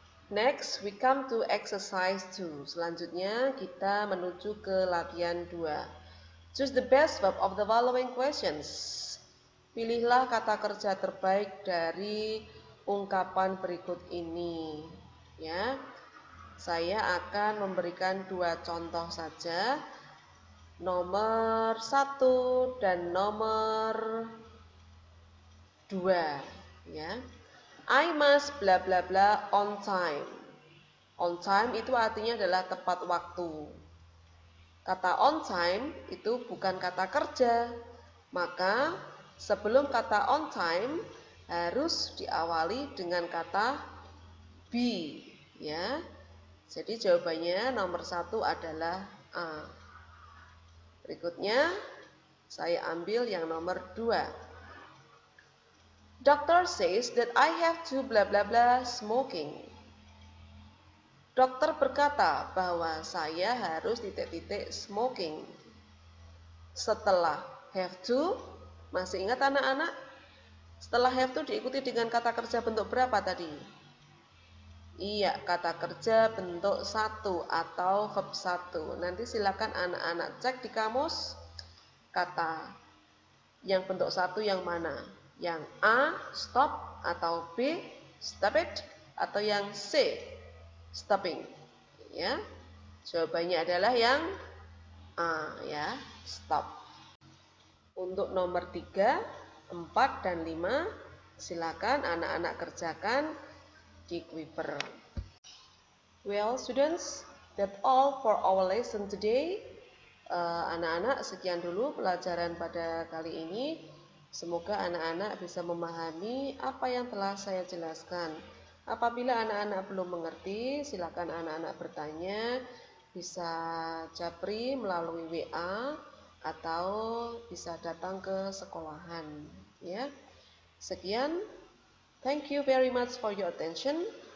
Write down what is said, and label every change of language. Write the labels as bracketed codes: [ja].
[en] Next, we come to exercise 2. [id] Selanjutnya kita menuju ke latihan 2. [en] Choose the best verb of the following questions. [id] Pilihlah kata kerja terbaik dari ungkapan berikut ini. Ya, saya akan memberikan 2 contoh saja. Nomor 1 dan nomor 2. Ya. [en] I must bla bla bla on time. [id] On time itu artinya adalah tepat waktu. Kata on time itu bukan kata kerja. Maka sebelum kata on time harus diawali dengan kata be, ya. Jadi jawabannya nomor 1 adalah A. Berikutnya, Saya ambil yang nomor 2. [en] Doctor says that I have to blah blah blah smoking. [id] Dokter berkata bahwa saya harus titik-titik smoking. Setelah have to, masih ingat anak-anak? Setelah have to diikuti dengan kata kerja bentuk berapa tadi? Iya, kata kerja bentuk 1 atau verb 1. Nanti silakan anak-anak cek di kamus kata yang bentuk 1 yang mana? Yang A, stop, atau B, stop it, atau yang C, stopping. Ya, jawabannya adalah yang A, ya, stop. Untuk nomor 3, 4, dan 5, silakan anak-anak kerjakan di Kuiper. [en] Well, students, that's all for our lesson today. [id] Anak-anak, sekian dulu pelajaran pada kali ini. Semoga anak-anak bisa memahami apa yang telah saya jelaskan. Apabila anak-anak belum mengerti, silakan anak-anak bertanya, bisa japri melalui WA atau bisa datang ke sekolahan. Ya, sekian. [en] Thank you very much for your attention.